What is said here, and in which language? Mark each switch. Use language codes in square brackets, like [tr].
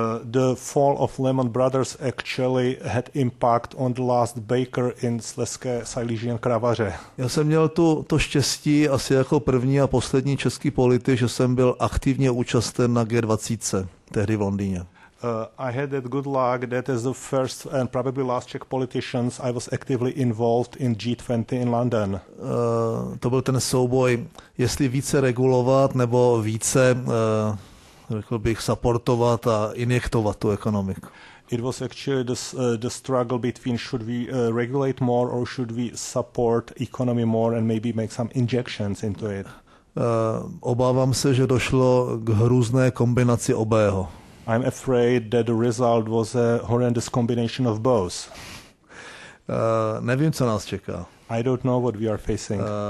[en] The fall of Lehman Brothers actually had impact on the last baker in Slezské Silesian Kravaře. [cs] Já jsem měl to štěstí asi jako první a poslední český politik, že jsem byl aktivně účasten na G20, tehdy v Londýně. [en] I had that good luck that as the first and probably last Czech politicians I was actively involved in G20 in London. [cs] To byl ten souboj, jestli více regulovat nebo více, řekl bych, supportovat a injektovat tu ekonomiku. [en] It was actually the struggle between should we regulate more or should we support economy more and maybe make some injections into it. [cs] Obávám se, že došlo k hrůzné kombinaci obého. [en] I'm afraid that the result was a horrendous combination of both. [cs] Nevím, co nás čeká. [en] I don't know what we are facing.